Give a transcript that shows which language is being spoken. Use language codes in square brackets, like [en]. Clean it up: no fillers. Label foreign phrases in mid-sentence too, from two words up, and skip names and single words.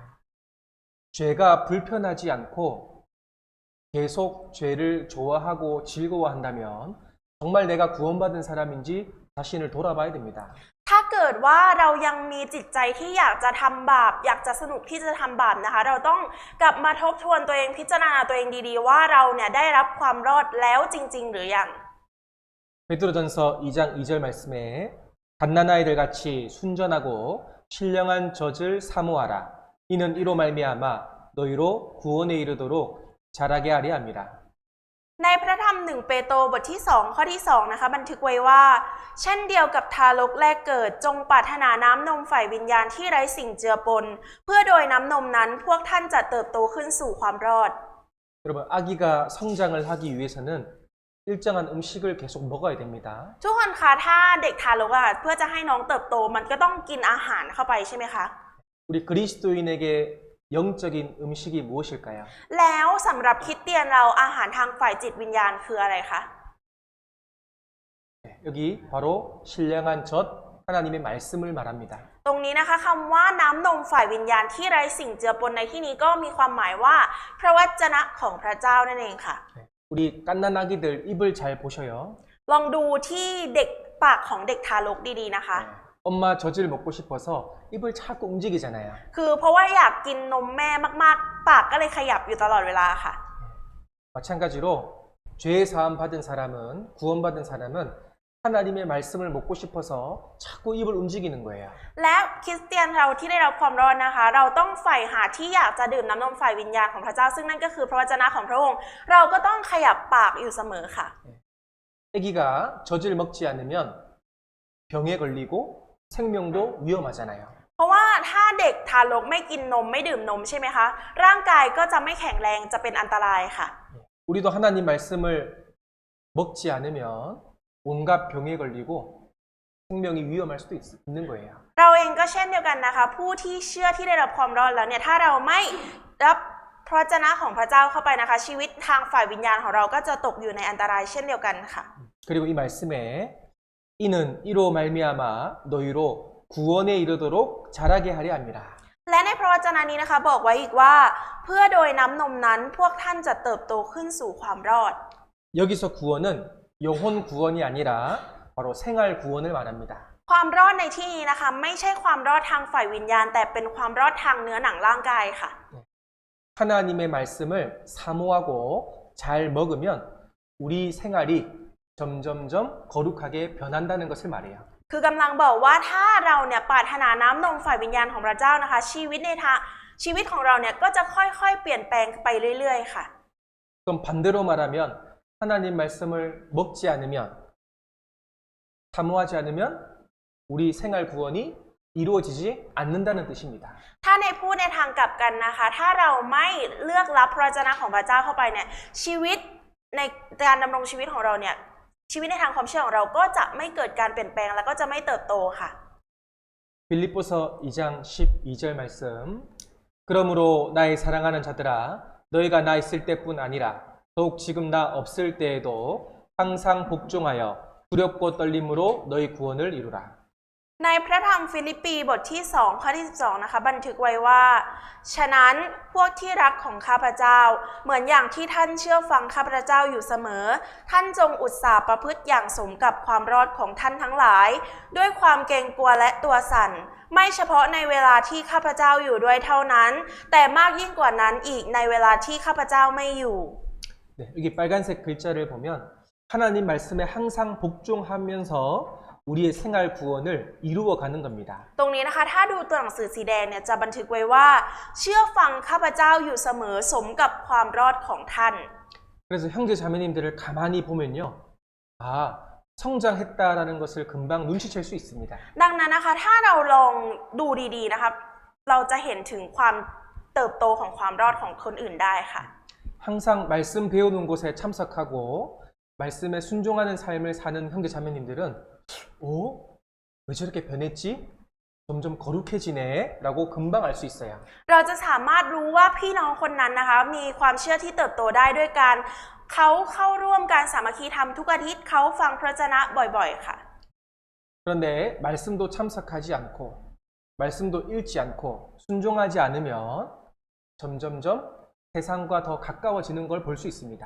[ko] 죄가 불편하지 않고 계속 죄를 좋아하고 즐거워한다면 정말 내가 구원받은 사람인지 자신을 돌아봐야 됩니다. [th] ถ้าเกิดว่าเรายังมีจิตใจที่อยากจะทำบาปอยากจะสนุกที่จะทำบาปนะคะเราต้องกลับมาทบทวนตัวเองพิจารณาตัวเองดีๆว่าเราเนี่ยได้รับความรอดแล้วจริงๆหรือยัง [ko] 베드로전서 2장 2절 말씀에 갓난아이들 같이 순전하고 신령한 젖을 사모하라. 이는 이로 말미암아 너희로 구원에 이르도록 자라게 하려 함이라. [th] ในพระธรรม1เปโตรบทที่2ข้อที่2นะคะบันทึกไว้ว่าเช่นเดียวกับทารกแรกเกิดจงปรารถนาน้ำนมฝ่ายวิญญาณที่ไร้สิ่งเจือปนเพื่อโดยน้ำนมนั้นพวกท่านจะเติบโตขึ้นสู่ความรอด [ko] 여러분 아기가 성장을 하기 위해서는 일정한 음식을 계속 먹어야 됩니다. [th] ทุกคนคะถ้าเด็กทารกอะเพื่อจะให้น้องเติบโตมันก็ต้องกินอาหารเข้าไปใช่ไหมคะ [ko] 우리 그리스도인에게 영적인 음식이 무엇일까요? [th] แล้วสำหรับคริสเตียนเราอาหารทางฝ่ายจิตวิญญาณคืออะไรคะ [ko] 네, 여기 바로 신령한 젖 하나님의 말씀을 말합니다. [th] ตรงนี้นะคะคำว่าน้ำนมฝ่ายวิญญาณที่ไร้สิ่งเจือปนในที่นี้ก็มีความหมายว่าพระวจนะของพระเจ้านั่นเองค่ะ [ko] 네, 우리 갓난아기들 입을 잘 보셔요. [th] ลองดูที่เด็กปากของเด็กทารกดีๆนะคะ [ko] 네, 엄마 젖을 먹고 싶어서 입을 자꾸 움직이잖아요. [th] คือเพราะว่าอยากกินนมแม่มากๆ ปากก็เลยขยับอยู่ตลอดเวลาค่ะ [ko] 마찬가지로 죄 사함 받은 사람은 구원받은 사람은 하나님의 말씀을 먹고 싶어서 자꾸 입을 움직이는 거예요. [th] และคริสเตียนเราที่ได้รับความรอดนะคะ เราต้องใฝ่หาที่อยากจะดื่มน้ำนมฝ่ายวิญญาณของพระเจ้าซึ่งนั่นก็คือพระวจนะของพระองค์ เราก็ต้องขยับปากอยู่เสมอค่ะ [ko] 아기가 젖을 먹지 않으면 병에 걸리고 생명도 위험하잖아요. [th] เพราะว่าถ้าเด็กทารกไม่กินนมไม่ดื่มนมใช่ไหมคะ ร่างกายก็จะไม่แข็งแรงจะเป็นอันตรายค่ะ [ko] 우리도 하나님 말씀을 먹지 않으면 온갖 병에 걸리고 생명이 위험할 수도 있는 거예요. [th] เราเองก็เช่นเดียวกันนะคะ ผู้ที่เชื่อที่ได้รับความรอดแล้วเนี่ยถ้าเราไม่รับพระวจนะของพระเจ้าเข้าไปนะคะ ชีวิตทางฝ่ายวิญญาณของเราก็จะตกอยู่ในอันตรายเช่นเดียวกันค่ะ [ko] 그리고 이 말씀에 이는 이로 말미암아 너희로 구원에 이르도록 자라게 하려 함이라. [th] และในพระวจนะนี้นะคะบอกไว้อีกว่าเพื่อโดยน้ำนมนั้นพวกท่านจะเติบโตขึ้นสู่ความรอด [ko] 여기서 구원은 영혼 구원이 아니라 바로 생활 구원을 말합니다. [th] ความรอดในที่นี้นะคะไม่ใช่ความรอดทางฝ่ายวิญญาณ แต่เป็นความรอดทางเนื้อหนังร่างกายค่ะ [ko] 하나님의 말씀을 사모하고 잘 먹으면 우리 생활이 점점점 거룩하게 변한다는 것을 말해요. [th] คือกำลังบอกว่าถ้าเราเนี่ยปรารถนาน้ำนมฝ่ายวิญญาณของพระเจ้านะคะ ชีวิตของเราเนี่ยก็จะค่อยๆเปลี่ยนแปลงไปเรื่อยๆค่ะ [ko] 그럼 반대로 말하면 하나님 말씀을 먹지 않으면 사모하지 않으면 우리 생활 구원이 이루어지지 않는다는 뜻입니다. [th] ถ้าในพูดในทางกลับกันนะคะ ถ้าเราไม่เลือกรับพระวจนะของพระเจ้าเข้าไปเนี่ยชีวิตในการดำรงชีวิตของเราเนี่ยชีวิตในทางความเชื่อของเราก็จะไม่เกิดการเปลี่ยนแปลงแล้วก็จะไม่เติบโตค่ะ [ko] 빌립보서 2장 12절 말씀 그러므로 나의 사랑하는 자들아 너희가 나 있을 때뿐 아니라 더욱 지금 나 없을 때에도 항상 복종하여 두렵고 떨림으로 너희 구원을 이루라. [th] ในพระธรรมฟิลิปปีบทที่2ข้อที่12นะคะบันทึกไว้ว่าฉะนั้นพวกที่รักของข้าพเจ้าเหมือนอย่างที่ท่านเชื่อฟังข้าพเจ้าอยู่เสมอท่านจงอุตสาห์ประพฤติอย่างสมกับความรอดของท่านทั้งหลายด้วยความเกรงกลัวและตัวสั่นไม่เฉพาะในเวลาที่ข้าพเจ้าอยู่ด้วยเท่านั้นแต่มากยิ่งกว่านั้นอีกในเวลาที่ข้าพเจ้าไม่อยู่ [ko] 네, 여기 빨간색 글자를 보면 하나님 말씀에 항상 복종하면서 우리의 생활 구원을 이루어가는 겁니다. [th] ตรงนี้นะคะถ้าดูตัวหนังสือสีแดงเนี่ยจะบันทึกไว้ว่าเชื่อฟังข้าพเจ้าอยู่เสมอสมกับความรอดของท่าน [ko] 그래서 형제 자매님들을 가만히 보면요. 아, 성장했다라는 것을 금방 눈치챌 수 있습니다. [th] ดังนั้นนะคะถ้าเราลองดูดีๆนะคะเราจะเห็นถึงความเติบโตของความรอดของคนอื่นได้ค่ะ [ko] 항상 말씀 배우는 곳에 참석하고 말씀에 순종하는 삶을 사는 형제 자매님들은 오? 왜 저렇게 변했지? 점점 거룩해지네? 라고 금방 알 수 있어요. [th] เราจะสามารถรู้ว่าพี่น้องคนนั้นนะคะมีความเชื่อที่เติบโตได้ด้วยการเขาเข้าร่วมการสามัคคีธรรมทุกอาทิตย์เขาฟังพระวจนะบ่อยๆค่ะ [ko] 그런데 말씀도 참석하지 않고 말씀도 읽지 않고 순종하지 않으면 점점점 세상과 더 가까워지는 걸 볼 수 있습니다.